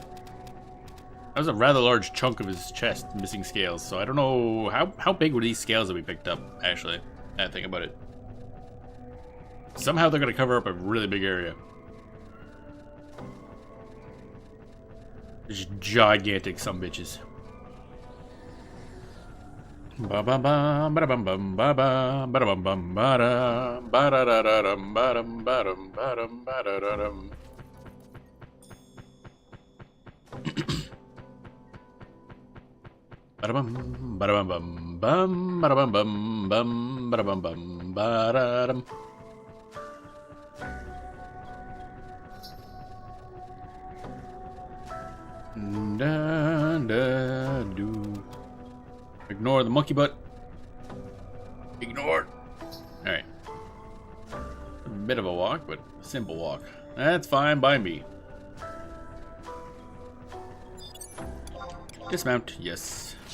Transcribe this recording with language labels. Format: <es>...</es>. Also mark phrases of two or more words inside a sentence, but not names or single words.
<en>That was a rather large chunk of his chest missing scales, so I don't know how big were these scales that we picked up, actually. I think about it. Somehow they're gonna cover up a really big area. Just gigantic sumbitches. Ba ba ba ba bum bum ba ba ba bum bum ba da ba da da da dum ba dum ba dum ba dum ba da da dum. Ba bum ba bum bum bum ba bum bum bum ba bum bum ba da dum. Da da do. Ignore the monkey butt. Ignore. Alright. A bit of a walk, but a simple walk. That's fine by me. Dismount, yes.</en>